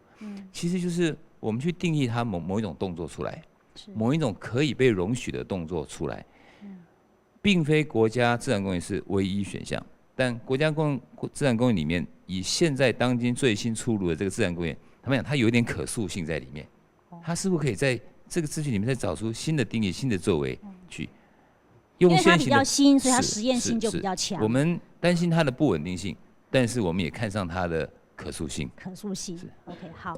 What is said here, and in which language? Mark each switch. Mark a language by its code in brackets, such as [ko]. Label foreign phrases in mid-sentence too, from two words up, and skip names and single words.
[zh] 其實就是我們去定義它某一種動作出來。某一種可以被容許的動作出來，並非國家自然公園是唯一選項，但國家自然公園裡面，以現在當今最新出爐的這個自然公園，他們講它有一點可塑性在裡面，它是不是可以在這個資訊裡面再找出新的定義、新的作為去？因为它比较新，所以它实验性就比较强。我们担心它的不稳定性，但是我们也看上它的可塑性。可塑性 ，OK， 好。